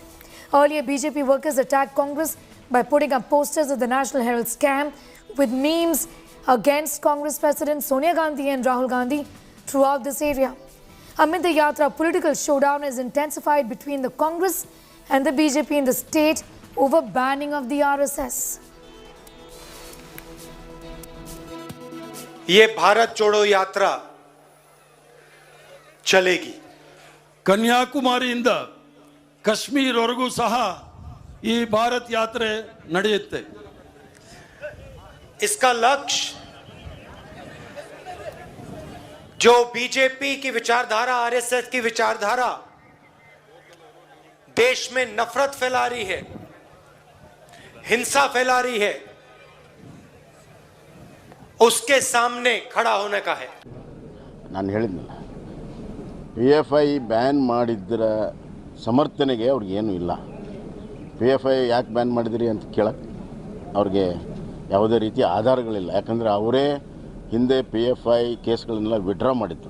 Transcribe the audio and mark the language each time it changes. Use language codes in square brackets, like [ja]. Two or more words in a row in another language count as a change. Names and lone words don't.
[en] Earlier, BJP workers attacked Congress by putting up posters of the National Herald scam with memes against Congress President Sonia Gandhi and Rahul Gandhi throughout this area. Amid the yatra, political showdown has intensified between the Congress and the BJP in the state over banning of the RSS. [hi] ये भारत जोड़ो यात्रा चलेगी. [kn] ಕನ್ಯಾಕುಮಾರಿಯಿಂದ ಕಾಶ್ಮೀರವರೆಗೂ ಸಹ ಈ ಭಾರತ್ ಯಾತ್ರೆ ನಡೆಯುತ್ತೆ. [hi] इसका लक्ष्य जो बीजेपी की विचारधारा, आरएसएस की विचारधारा देश में नफरत फैला रही है, हिंसा फैला रही है, उसके सामने खड़ा होने का है. [kn] ನಾನು ಹೇಳಿದ್ನಲ್ಲ, PFI ಬ್ಯಾನ್ ಮಾಡಿದ್ರ ಸಮರ್ಥನೆಗೆ ಅವ್ರಿಗೇನು ಇಲ್ಲ. PFI ಯಾಕೆ ಬ್ಯಾನ್ ಮಾಡಿದ್ರಿ ಅಂತ ಕೇಳಕ್ಕೆ ಅವ್ರಿಗೆ ಯಾವುದೇ ರೀತಿಯ ಆಧಾರಗಳಿಲ್ಲ. ಯಾಕಂದರೆ ಅವರೇ ಹಿಂದೆ PFI ಕೇಸ್ಗಳನ್ನೆಲ್ಲ ವಿಡ್ರಾ ಮಾಡಿದ್ರು.